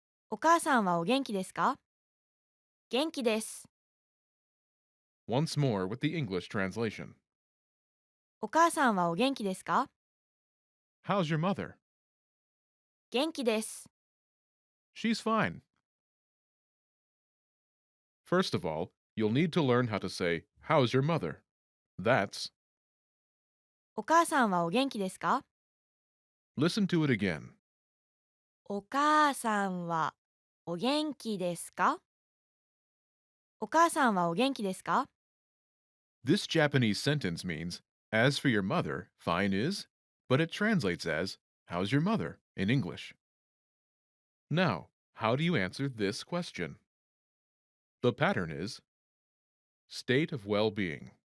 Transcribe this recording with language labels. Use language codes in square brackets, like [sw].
[ja] お母さんはお元気ですか？元気です。 [en] Once more with the English translation. [ja] お母さんはお元気ですか？ [en] How's your mother? [ja] 元気です。 [en] She's fine. First of all, you'll need to learn how to say, how's your mother? That's, [ja] お母さんはお元気ですか？ [en] listen to it again. [ja] お母さんはお元気ですか？お母さんはお元気ですか？ [en] This Japanese sentence means, as for your mother, fine is, but it translates as, how's your mother in English. Now, how do you answer this question? The pattern is state of well-being.